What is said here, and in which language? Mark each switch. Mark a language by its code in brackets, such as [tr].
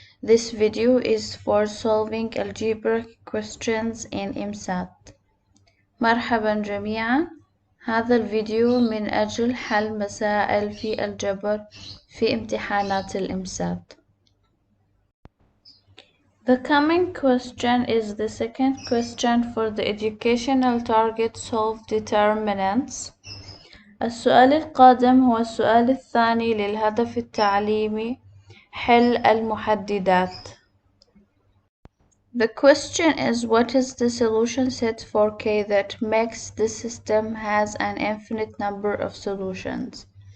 [en] This video is for solving algebraic questions in EmSAT. [ar] مرحبا جميعا. هذا الفيديو من أجل حل مسائل في الجبر في امتحانات الإمسات. [en] The coming question is the second question for the educational target solve determinants. [ar] السؤال القادم هو السؤال الثاني للهدف التعليمي حل المحددات. [en] The question is, what is the solution set for K that makes the system has an infinite number of solutions?